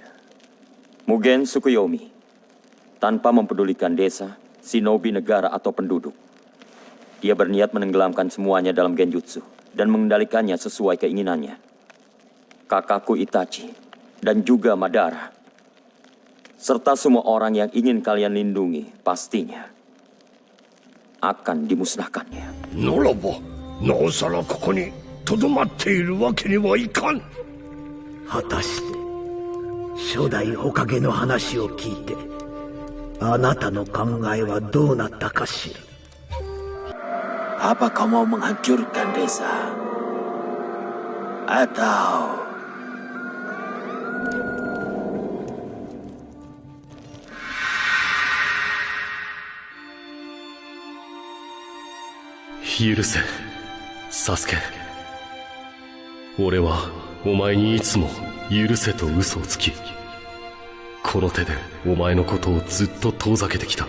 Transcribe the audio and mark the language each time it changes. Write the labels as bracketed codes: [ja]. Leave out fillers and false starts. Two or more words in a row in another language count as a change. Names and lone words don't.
[id] Mugen Tsukuyomi, tanpa mempedulikan desa, shinobi negara atau penduduk, dia berniat menenggelamkan semuanya dalam genjutsu dan mengendalikannya sesuai keinginannya. Kakakku Itachi dan juga Madara, serta semua orang yang ingin kalian lindungi, pastinya akan dimusnahkannya. [ja] ならば、なおさらここにとどまっているわけにはいかん。果たして初代火影の話を聞いてあなたの考えはどうなったかしら。 [id] Apa kau mau menghancurkan desa? Atau... [ja] 許せ、サスケ。俺はお前にいつも許せと嘘をつき、この手でお前のことをずっと遠ざけてきた。